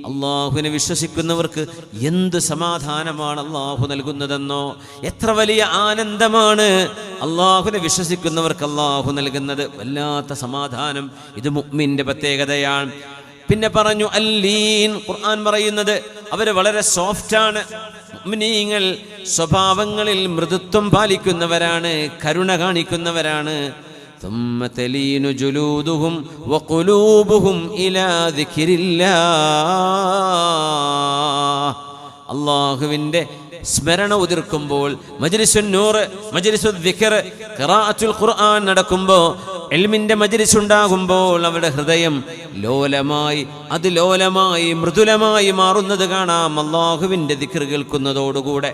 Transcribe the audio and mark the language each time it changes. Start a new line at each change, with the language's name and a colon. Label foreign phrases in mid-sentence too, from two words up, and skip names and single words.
Malayalam: അള്ളാഹുവിനെ വിശ്വസിക്കുന്നവർക്ക് എന്ത് സമാധാനമാണ് അള്ളാഹു നൽകുന്നതെന്നോ, എത്ര വലിയ ആനന്ദമാണ് അള്ളാഹുവിനെ വിശ്വസിക്കുന്നവർക്ക് അള്ളാഹു നൽകുന്നത്. വല്ലാത്ത സമാധാനം. ഇത് മുഅ്മിന്റെ പ്രത്യേകതയാണ്. പിന്നെ പറഞ്ഞു അല്ലീൻ. ഖുർആൻ പറയുന്നത് അവര് വളരെ സോഫ്റ്റാണ്. മുഅ്മിനീങ്ങൾ സ്വഭാവങ്ങളിൽ മൃദുത്വം പാലിക്കുന്നവരാണ്, കരുണ കാണിക്കുന്നവരാണ്.
Arabic: ثم تلين جلودهم وقلوبهم إلى ذكر الله.
Malayalam: അല്ലാഹുവിൻ്റെ സ്മരണ ഉതിർക്കുമ്പോൾ,
Arabic: مجلس النور، مجلس الذكر، قراءة القرآن
Malayalam: നടക്കുമ്പോൾ, ഇൽമിന്റെ മജ്ലിസ് ഉണ്ടാകുമ്പോൾ അവരുടെ ഹൃദയം ലോലമായി, അതിലോലമായി മൃദുലമായി മാറുന്നത് കാണാം അല്ലാഹുവിൻ്റെ ദിക്ർ കേൾക്കുന്നതോടുകൂടെ.